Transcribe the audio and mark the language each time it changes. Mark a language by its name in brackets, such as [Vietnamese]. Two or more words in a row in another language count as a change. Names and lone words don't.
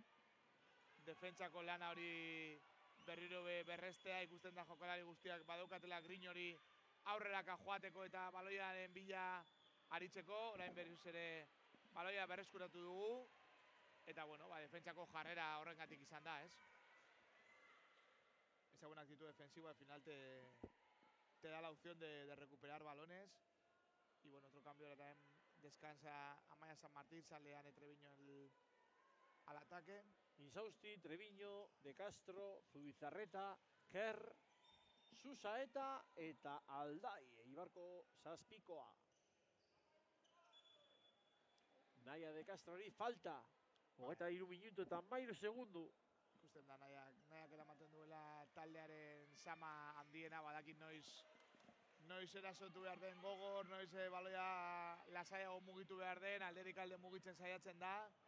[Basque] Defentsako lana hori berriro berrestea, ikusten da jokalari guztiak badaukatela grin hori aurreraka joateko eta baloiaren bila aritzeko. Orain berriz ere baloia berreskuratu dugu. Eta, bueno, defentsako jarrera horrengatik izan da, ez? [Spanish] Esa buena actitud defensiva al final te da la opción de recuperar balones. Y, bueno, otro cambio ahora también descansa Amaya San Martín, sale Ane Treviño al ataque. Insausti, Treviño, De Castro, [Basque] Zubizarreta, Kerr, Susaeta eta Alday. Eibarko zazpikoa. Naya De Castrori falta. 23 minutu eta 13 segundu. Ikusten da, nahiak eramaten duela taldearen sama handiena, badakit noiz erasotu behar den gogor, noiz baloia lasaiago mugitu behar den, alderik alde mugitzen saiatzen da.